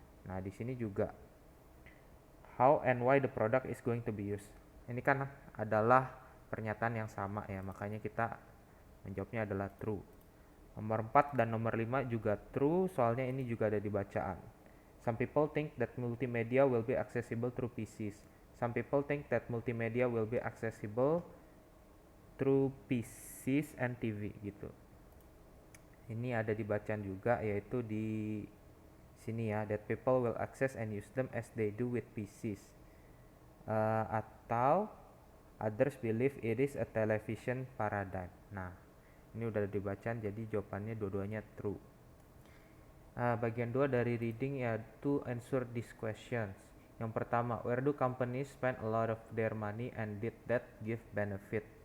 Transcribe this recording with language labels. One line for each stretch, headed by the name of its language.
Indonesian: Nah, di sini juga
English: how and why the product is going to be used.
Indonesian: Ini kan adalah pernyataan yang sama ya, makanya kita menjawabnya adalah true. Nomor 4 dan nomor 5 juga true, soalnya ini juga ada di bacaan.
English: Some people think that multimedia will be accessible through PCs. Some people think that multimedia will be accessible through PCs and TV gitu.
Indonesian: Ini ada di bacaan juga, yaitu di sini ya,
English: that people will access and use them as they do with PCs. Atau others believe it is a television paradigm.
Indonesian: Nah, ini udah dibacaan, jadi jawabannya dua-duanya true. Bagian 2 dari reading yaitu
English: answer these questions.
Indonesian: Yang pertama,
English: where do companies spend a lot of their money and did that give benefit?